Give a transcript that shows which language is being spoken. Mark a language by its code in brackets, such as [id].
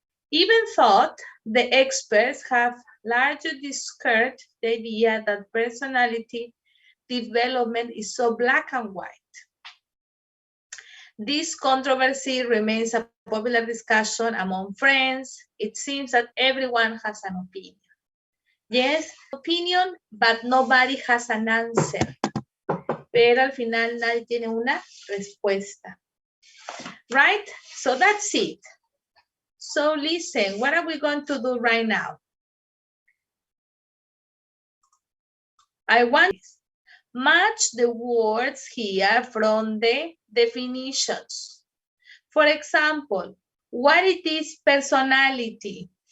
[en] Even though the experts have largely discarded the idea that personality development is so black and white. This controversy remains a popular discussion among friends. It seems that everyone has an opinion. Yes, opinion, but nobody has an answer. [es] Pero al final nadie tiene una respuesta. [en] Right? So that's it. So listen, what are we going to do right now? I want to match the words here from the definitions. For example, what it is personality?